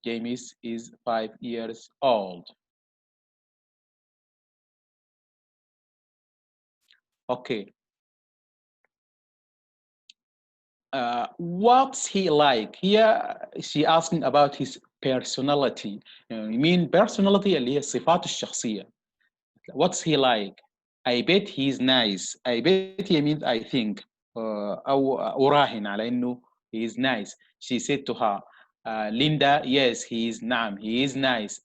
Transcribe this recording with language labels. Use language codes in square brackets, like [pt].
[en] James is 5 years old. Okay. What's he like? Here she asking about his personality. You mean personality [ar] اللي هي الصفات الشخصية. [en] What's he like? I bet he's nice. I bet he means I think. [ar] أو أراهن على إنه [en] he is nice. She said to her, Linda, yes, he is نعم, he is nice.